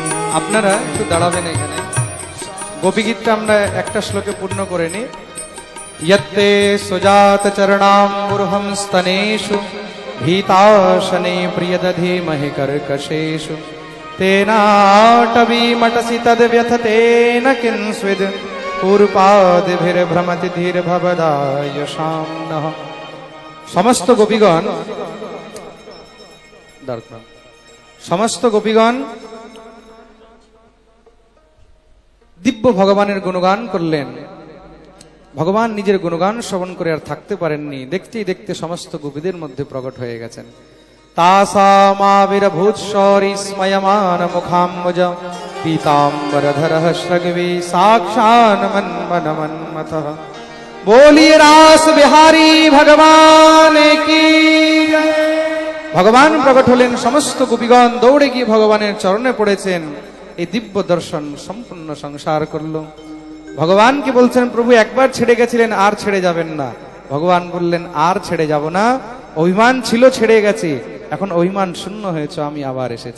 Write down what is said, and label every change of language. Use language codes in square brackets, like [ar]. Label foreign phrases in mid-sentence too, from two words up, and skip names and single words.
[bn] আপনারা একটু দাঁড়াবেন এখানে। গোপীগীতটা আমরা একটা শ্লোকে পূর্ণ করে নিই। [sa] यत्ते सुजात चरणाम्बुर्हं स्तनेषु भीताशने प्रियदधीमहि कर्कशेषु तेनाटवीमटसि तद्व्यथतेन किंस्विद् पूर्पादिभिर्भ्रमति धीर्भवदायशां नः। [bn] সমস্ত গোপীগণ সমস্ত গোপীগণ দিব্য ভগবানের গুণগান করলেন। ভগবান নিজের গুণগান শ্রবণ করে আর থাকতে পারেননি, দেখতেই দেখতে সমস্ত গোপীদের মধ্যে প্রকট হয়ে গেছেন। [sa] তাসামাবিরভূত স্ময়মান মুখাম্বজ পীতাম্বরধরঃ শ্রগবী সাক্ষান মন্মনমন্মথঃ। [hi] बोलिए रास बिहारी भगवान की जय। [bn] ভগবান প্রকট হলেন, সমস্ত গোপীগণ দৌড়ে গিয়ে ভগবানের চরণে পড়েছেন। এই দিব্য দর্শন সম্পূর্ণ সংসার করলো। ভগবান কি বলছেন, প্রভু একবার ছেড়ে গেছিলেন, আর ছেড়ে যাবেন না। ভগবান বললেন, আর ছেড়ে যাব না। অভিমান ছিল, ছেড়ে গেছি, এখন অভিমান শূন্য হয়েছে, আমি আবার এসেছি।